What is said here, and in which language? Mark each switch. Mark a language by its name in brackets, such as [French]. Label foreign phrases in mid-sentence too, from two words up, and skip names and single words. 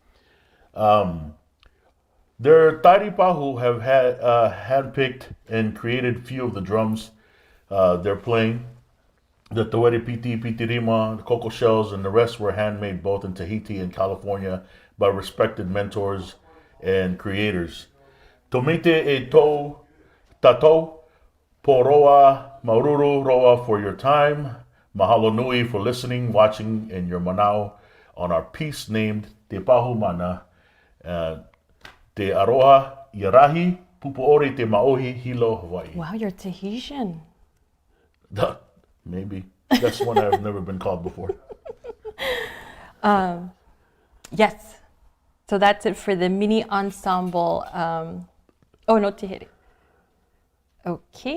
[English] Their Tairi Pahu have had handpicked and created few of the drums they're playing. The Tawere Piti, Piti Rima, the Cocoa Shells, and the rest were handmade both in Tahiti and California by respected mentors and creators. [Tahitian] Tomite e to tato, poroa maururu roa [English] for your time. [Hawaiian] Mahalo nui [English] for listening, watching, and your manao on our piece named Te Pahu Mana. Te Aroha Yarahi, Pupuori Te Maohi, Hilo, Hawaii. Wow, you're Tahitian. Maybe. That's one I've never been called before. Yes. So that's it for the mini ensemble. No Te Here. Okay.